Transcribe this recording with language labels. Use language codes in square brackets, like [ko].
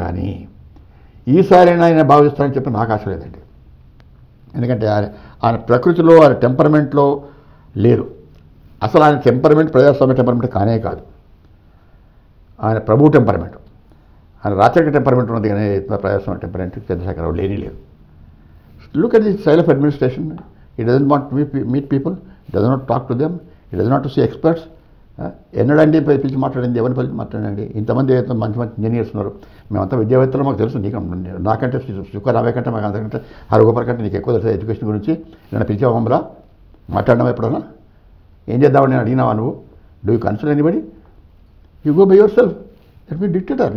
[te] కానీ ఈసారైనా ఆయన బాగు చేస్తారని చెప్పి నాకు ఆశ లేదండి. ఎందుకంటే ఆయన ప్రకృతిలో, ఆయన టెంపర్మెంట్లో లేదు. అసలు ఆయన టెంపర్మెంట్ ప్రజాస్వామ్య టెంపర్మెంట్ కానే కాదు. ఆయన ప్రభు టెంపర్మెంట్, ఆయన రాచరిక టెంపర్మెంట్ ఉన్నది కానీ ప్రజాస్వామ్య టెంపర్మెంట్ చంద్రశేఖరరావు లేని లేదు. [en] Look at the style of administration. He doesn't want to meet people. He does not talk to them. He does not to see experts. [te] ఎన్నడండి పిలిచి మాట్లాడింది, ఎవరిని పిలిచి మాట్లాడండి? ఇంతమంది మంచి మంచి ఇంజనీర్స్ ఉన్నారు, మేమంతా విద్యావేత్తలు, మాకు తెలుసు. నాకంటే సుఖరావే కంటే మాకు అంతకంటే హరగోపర్ కంటే నీకు ఎక్కువ తెలుసు ఎడ్యుకేషన్ గురించి. నన్ను పిలిచావా మమ్మల్ని మాట్లాడడం ఎప్పుడన్నా? ఏం చేద్దామని నేను అడిగినావా నువ్వు? [en] Do you consider anybody? You go by yourself. Let me dictator.